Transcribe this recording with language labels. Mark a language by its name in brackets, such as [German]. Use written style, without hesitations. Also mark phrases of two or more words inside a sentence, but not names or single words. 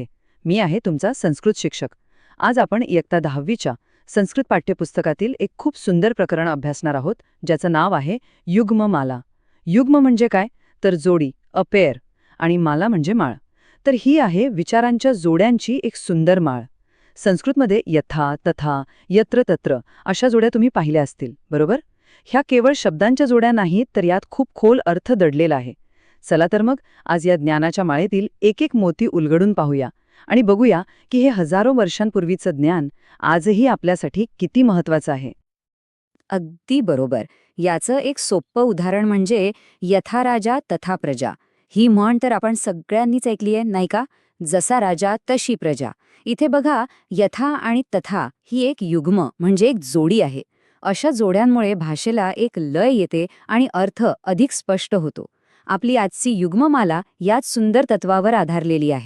[Marathi] मी आहे तुमचा संस्कृत शिक्षक. आज आपण इयत्ता 10वीच्या संस्कृत पाठ्यपुस्तकातील एक खूप सुंदर प्रकरण अभ्यासणार आहोत, ज्याचं नाव आहे युग्ममाला. युग्म म्हणजे काय? तर जोडी, [English] a pair, [Marathi] आणि माला म्हणजे माळ. तर ही आहे विचारांच्या जोड्यांची एक सुंदर माळ. संस्कृतमध्ये यथा, तथा, [Sanskrit] यत्र तत्र [Marathi] अशा जोड्या तुम्ही पाहिल्या असतील, बरोबर? ह्या केवळ शब्दांच्या जोड्या नाहीत, तर यात खूप खोल अर्थ दडलेला आहे. चला तर मग आज या ज्ञानाच्या माळेतील एक एक मोती उलगडून पाहूया आणि बघूया की हे हजारो वर्षांपूर्वीचं ज्ञान आजही आपल्यासाठी किती महत्वाचं आहे. अगदी बरोबर. याचं एक सोपं उदाहरण म्हणजे [Sanskrit] यथा राजा तथा प्रजा. [Marathi] ही म्हण तर आपण सगळ्यांनीच ऐकली आहे, नाही का? जसा राजा तशी प्रजा. इथे बघा, यथा आणि तथा ही एक युग्म म्हणजे एक जोडी आहे. अशा जोड्यांमुळे भाषेला एक लय येते आणि अर्थ अधिक स्पष्ट होतो. आपली आजची युग्ममाला याच सुंदर तत्वावर आधारलेली आहे.